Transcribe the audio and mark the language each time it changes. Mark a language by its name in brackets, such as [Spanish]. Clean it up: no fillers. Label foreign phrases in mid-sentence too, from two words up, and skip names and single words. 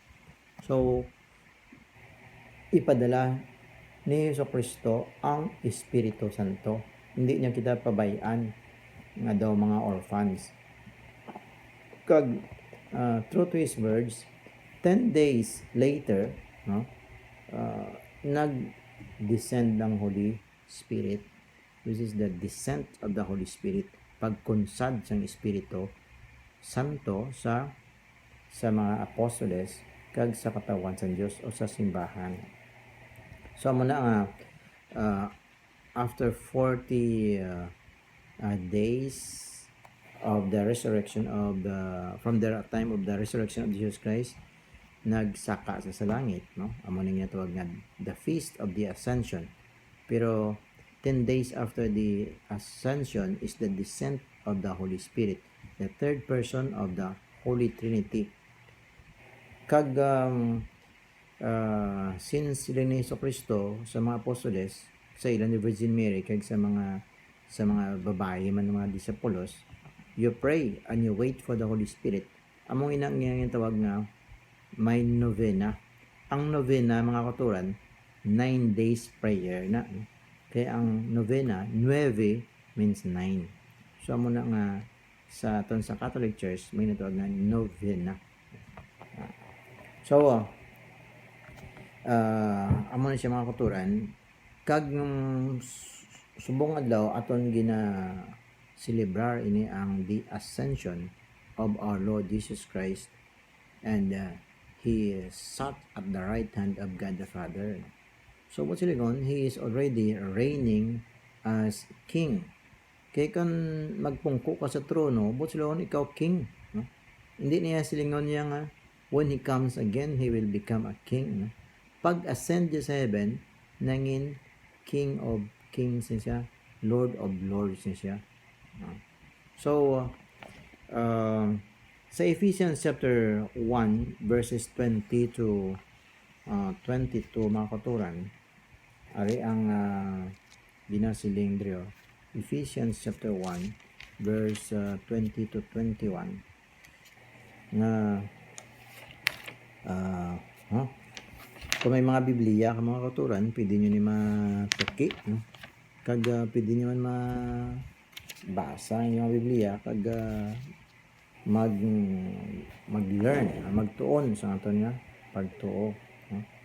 [Hiligaynon] So, ipadala ni Jesucristo ang Espiritu Santo. Hindi niya kita pabayaan nga daw mga orphans. [English] Kag true to His words, 10 days later, no, nag-descend ng Holy Spirit. This is the descent of the Holy Spirit. [Hiligaynon] Pagkunsad sang Espiritu Santo sa mga apostoles kag sa katawan sa Dios o sa simbahan. [English] So [Hiligaynon] muna nga [English] after 40 days of the resurrection of from the time of the resurrection of Jesus Christ, [Hiligaynon] nagsaka sa langit, no? Amo ning tawag nga [English] the feast of the ascension. Pero 10 days after the ascension is the descent of the Holy Spirit, the third person of the Holy Trinity. [Hiligaynon] Kag since sila ni Jesucristo sa mga apostoles, sa ilan ni Virgin Mary, kag sa mga babae man mga disipulos, [English] you pray and you wait for the Holy Spirit. [Hiligaynon] Among inang tawag nga may novena. Ang novena mga katuran, [English] 9 days prayer [Hiligaynon] na. Kaya ang novena, 9 means 9. So amo na nga sa Catholic Church may natawag nga novena. So amo na siya mga katuran, kag nung subong adlaw aton gina celebrar ini ang [English] the ascension of our Lord Jesus Christ, and He sat at the right hand of God the Father. So what silingon, He is already reigning as King. [Hiligaynon] Kaya kung magpungko ka sa trono, what silingon, ikaw King, no? Hindi niya silingon niya nga, [English] when He comes again, He will become a King, no? [Hiligaynon] Pag-ascend niya sa heaven, nangin [English] King of Kings [Hiligaynon] siya, [English] Lord of Lords [Hiligaynon] siya. No? So, sa Ephesians chapter 1 verses 20 to 22 mga katuran, ari ang binasiling drio. Ephesians chapter 1 verse 20 to 21 na kung may mga Biblia ka mga katuran, pwede nyo ni matuki, no? Kag pwede nyo man mabasa yung mga Biblia, kag mag-learn, magtuon sa aton nga pagtuo, no?